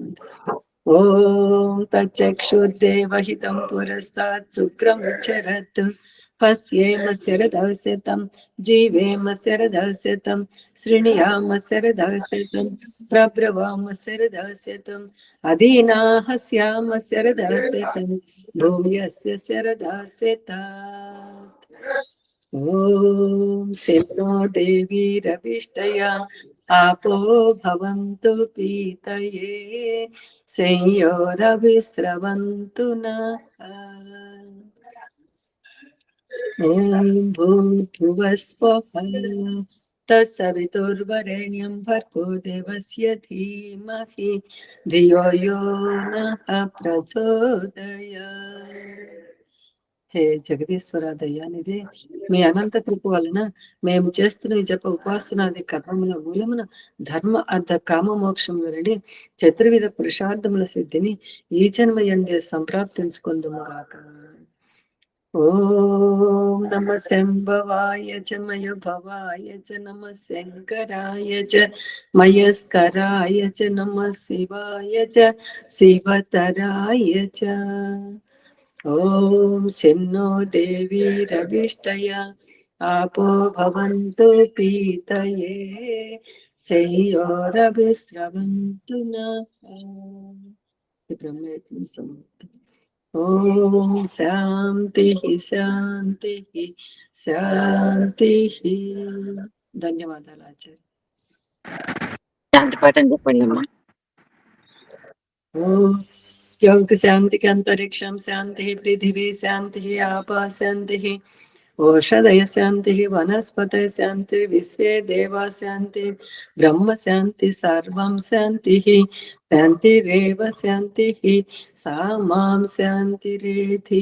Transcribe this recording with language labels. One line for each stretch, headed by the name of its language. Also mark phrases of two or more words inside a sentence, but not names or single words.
Sanskrit: ఓం తచ్చక్షుర్దేవహితం పురస్తాత్ శుక్రముచ్చరత్ పశ్యేమ శరదశతం జీవేమ శరదశతం శృణుయామ శరదశతం ప్రబ్రవామ శరదశతం అధీనాహస్యామ శరదశతం భూయస్య శరదశతాత్. ఓం శన్నో దేవీరవిష్టయా आपो भवन्तु पीतये संयोरविस्रवन्तु नः. ॐ भूर्भुवस्वः तत्सवितुर्वरेण्यं भर्गो देवस्य धीमहि धियो यो नः प्रचोदयात्.
Telugu: హే జగదీశ్వర దయానిదే, మీ అనంత కృప వలన మేము చేస్తున్న ఈ జప ఉపాసనాది కర్మముల మూలమున ధర్మ అర్థ కామ మోక్షముల నుండి చతుర్విధ పురుషార్థముల సిద్ధిని ఈ జన్మ యందే సంప్రాప్తించుకొందుముగాక.
Sanskrit: ఓం నమ శంభవాయ చ మయ భవాయ చ నమ శంకరాయ చ మయస్కరాయ చ నమ శివాయ చ శివతరాయ చ. ఓం శన్నో దేవీరవిష్టయా आपो भवन्तु पीतये संयोरविस्रवन्तु नः. ब्रह्मयज्ञं समाप्तम्. ఓం శాంతి శాంతి శాంతి.
Telugu: ధన్యవాదాలు ఆచార్య. శాంతి పాఠం చెప్పండి అమ్మా.
Sanskrit: ఓం జౌక్ శాంతికి అంతరిక్షం శాంతి పృథివీ శాంతి ఆపా శాంతి ఓషధయ శాంతి వనస్పతయ శాంతి విశ్వే దేవా శాంతి బ్రహ్మ శాంతి సర్వం శాంతి శాంతిరేవ శాంతి సా మాం శాంతిరేధి.